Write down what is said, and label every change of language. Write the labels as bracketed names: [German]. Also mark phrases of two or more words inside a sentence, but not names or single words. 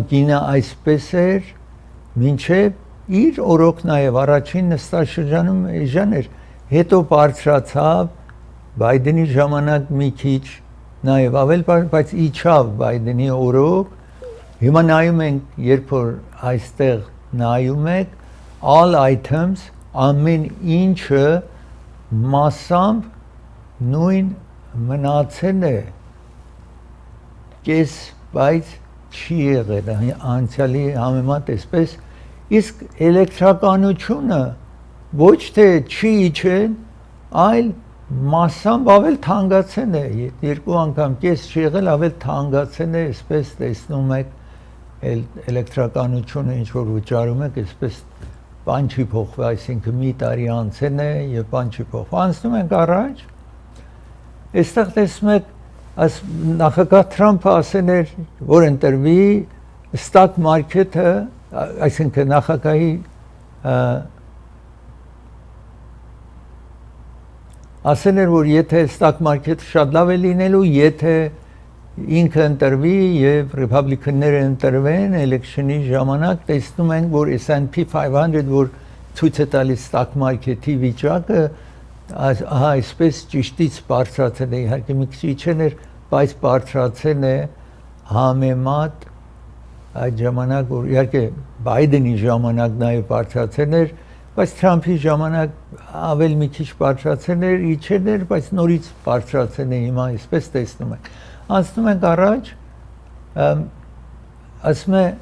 [Armenian] գինը այսպես էր, մինչեւ իր օրոք նաեւ առաջին նստաշրջանում էժան էր, հետո բարձրացավ Բայդենի ժամանակ մի քիչ նաեւ ավել, բայց իջավ Բայդենի օրոք, հիմա նայում ենք, երբ որ այստեղ նայում եք [English] all items [Armenian] ամեն ինչը մասամբ նույն մնացել է կես, բայց չի եղել անցյալի համեմատ այսպես, իսկ էլեկտրականությունը ոչ թե չի իջել, այլ մասամբ ավել թանկացել է, երկու անգամ կես չի եղել, ավել թանկացել է, այսպես տեսնում եք էլեկտրականությունը ինչ որ վճարում եք, այսպես բան չի փոխվել, այսինքն մի տարի անցել է եւ բան չի փոխվել։ Անցնում ենք առաջ։ Այստեղ տեսնում եք, նախագահ Թրամփը ասել էր, որ ընտրվի [English] stock market- [Armenian] ը, այսինքն նախագահի ասել էր, որ եթե [English] stock market- [Armenian] ը շատ լավ է լինելու, եթե ինքը ընտրվի եւ ռեփաբլիկանները ընտրվեն էլեկշնի ժամանակ, տեսնում ենք, որ S&P 500, որ ցույց է տալիս [English] stock market- [Armenian] ի վիճակը, այսպես ճիշտից բարձրացել է, իհարկե մի քիչ իջել էր, բայց բարձրացել է համեմատ այդ ժամանակ որ իհարկե Բայդենի ժամանակ նաև բարձրացել էր, բայց Թրամփի ժամանակ ավելի մի քիչ բարձրացել էր, իջել էր, բայց նորից բարձրացել է հիմա, այսպես տեսնում եք։ Անցնում ենք առաջ, ասում է